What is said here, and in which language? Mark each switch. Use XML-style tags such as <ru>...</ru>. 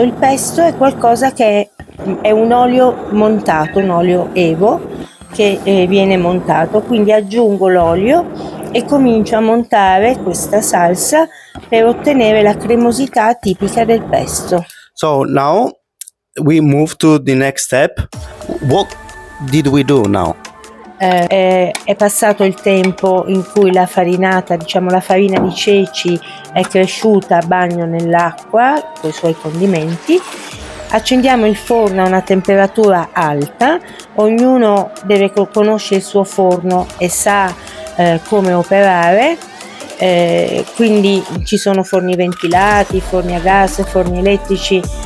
<it>Il pesto è qualcosa che è un olio montato, un olio evo che viene montato, quindi aggiungo l'olio e comincio a montare questa salsa per ottenere la cremosità tipica del pesto.</it> <en>So now we move to the next step. What did we do now?</en> <it>È passato il tempo in cui la farinata, diciamo la farina di ceci, è cresciuta a bagno nell'acqua con i suoi condimenti. Accendiamo il forno a una temperatura alta, ognuno deve conoscere il suo forno e sa come operare, quindi ci sono forni ventilati, forni a gas, forni elettrici.</it>